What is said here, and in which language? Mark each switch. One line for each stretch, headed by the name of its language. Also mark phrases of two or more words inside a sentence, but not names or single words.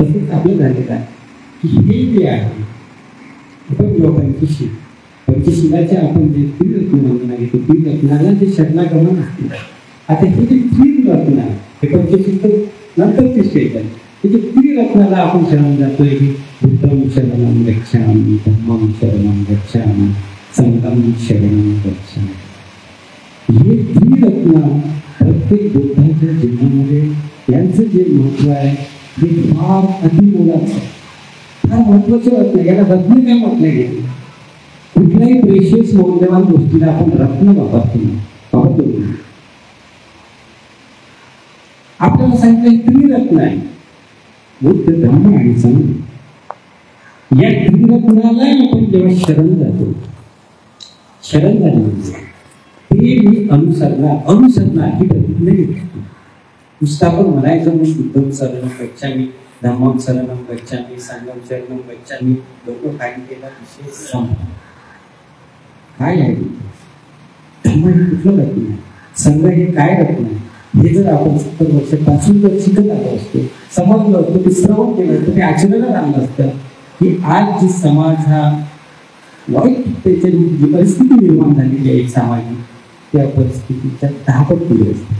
Marathi: तसंच आपलं झालेलं आहे की हे जे आहे आपण जेव्हा पंचशिलाचे आपण जे त्रिरत्न वंदना घेतो, त्रिरत्नाला जे शरणागमन असते, आता हे जे त्रिरत्न आहे हे पंचशील तर नंतरची स्टेज आहे. हे जे त्रिरत्नाला आपण शरण जातोय की
Pali: बुद्धं शरणं गच्छामि, धम्मं शरणं गच्छामि, संघं शरणं गच्छामि.
Marathi: हे त्रिरत्न प्रत्येक बुद्धाच्या जीवनामध्ये यांचं जे महत्व आहे हे फार अतिमोलाचं, फार महत्वाचं रत्न. याला रत्न काय म्हटलं गेलं? कुठल्याही प्रेशियस मौल्यवान गोष्टीला आपण रत्न वापरतो. आपल्याला सांगितलं त्रिरत्न आहे, बुद्ध धम्म आणि संघ. या त्रिरत्नाला आपण जेव्हा शरण जातो, शरण झाले ते मी अनुसरणार ही प्रतिज्ञा घेतो. नुसतं आपण म्हणायचं म्हणून
Pali: बुद्धं शरणं गच्छामि, धम्मं शरणं गच्छामि, संघं शरणं गच्छामि,
Marathi: लोक काय केला विषय काय आहे, धम्म हे कुठलं रत्न आहे, संघ हे काय रत्न आहे, हे जर आपण 70 वर्षापासून जर शिकत आलो असतो, समजलं असतं, ते श्रवण केलं असतं, ते आचरणात आणलं असतं की आज जी समाज हा वाईटतेची जी परिस्थिती निर्माण झालेली आहे एक सामाजिक, त्या परिस्थितीच्या 10 पट पुढे असते.